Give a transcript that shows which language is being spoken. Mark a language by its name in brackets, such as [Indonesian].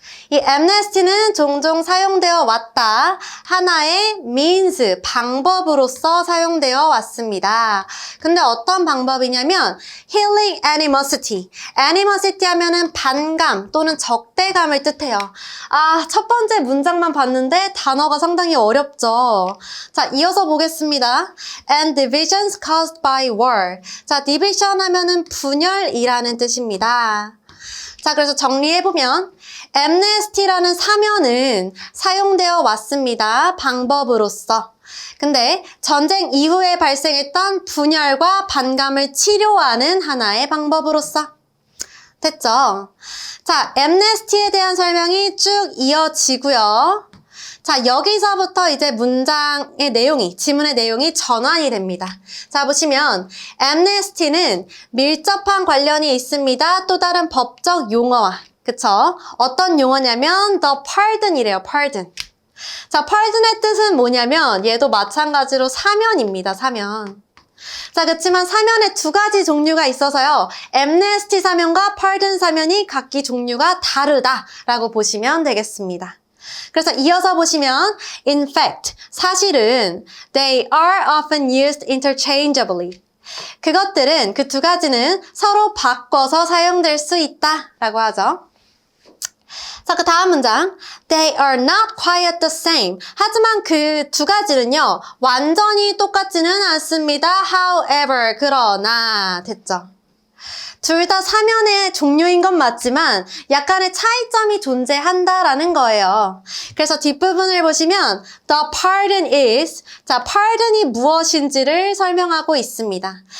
[Korean] 이 amnesty는 종종 사용되어 왔다. 하나의 means, 방법으로서 사용되어 왔습니다. 근데 어떤 방법이냐면 [English] healing animosity. [Korean] animosity 하면은 반감 또는 적대감을 뜻해요. 아, 첫 번째 문장만 봤는데 단어가 상당히 어렵죠. 자, 이어서 보겠습니다. [English] And divisions caused by war. [Korean] 자, division 하면은 분열이라는 뜻입니다. 자, 그래서 정리해보면 amnesty라는 사면은 사용되어 왔습니다. 방법으로서. 근데 전쟁 이후에 발생했던 분열과 반감을 치료하는 하나의 방법으로서. 됐죠? 자, amnesty에 대한 설명이 쭉 이어지고요. 자, 여기서부터 이제 문장의 내용이, 지문의 내용이 전환이 됩니다. 자, 보시면 amnesty는 밀접한 관련이 있습니다. 또 다른 법적 용어와. 그쵸? 어떤 용어냐면 the pardon이래요. [English] pardon. [Korean] 자, pardon의 뜻은 뭐냐면 얘도 마찬가지로 사면입니다. 사면. 자, 그렇지만 사면에 두 가지 종류가 있어서요. amnesty 사면과 pardon 사면이 각기 종류가 다르다라고 보시면 되겠습니다. 그래서 이어서 보시면 in fact, 사실은 [English] they are often used interchangeably. [Korean] 그것들은, 그 두 가지는 서로 바꿔서 사용될 수 있다라고 하죠. 자, 그 다음 문장. [English] They are not quite the same. [Korean] 하지만 그 두 가지는요, 완전히 똑같지는 않습니다. However, 그러나. 됐죠? 둘 다 사면의 종류인 건 맞지만 약간의 차이점이 존재한다라는 거예요. 그래서 뒷부분을 보시면 [English] the pardon is, [Korean] 자, pardon이 무엇인지를 설명하고 있습니다.